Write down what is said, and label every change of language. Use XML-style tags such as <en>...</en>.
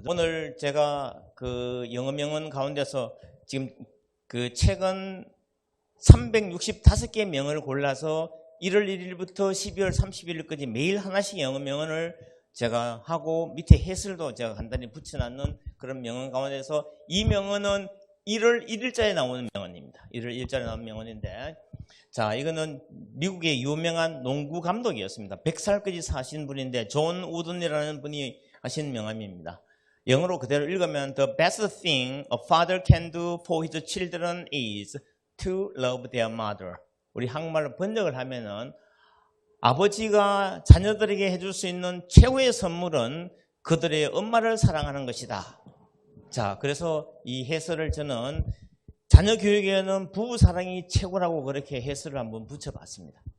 <ko>오늘 제가 그 영어 명언 가운데서 지금 그 책은 365개 명언을 골라서 1월 1일부터 12월 31일까지 매일 하나씩 영어 명언을 제가 하고 밑에 해설도 제가 간단히 붙여놨는 그런 명언 가운데서 이 명언은 1월 1일자에 나오는 명언입니다. 1월 1일자에 나오는 명언인데, 자, 이거는 미국의 유명한 농구 감독이었습니다. 100살까지 사신 분인데 존 우든이라는 분이 하신 명언입니다. 영어로 그대로 읽으면</ko> <en>The best thing a father can do for his children is to love their mother.</en> <ko>우리 한국말로 번역을 하면은 아버지가 자녀들에게 해줄 수 있는 최고의 선물은 그들의 엄마를 사랑하는 것이다. 자, 그래서 이 해설을 저는 자녀 교육에는 부부 사랑이 최고라고 그렇게 해설을 한번 붙여봤습니다.</ko>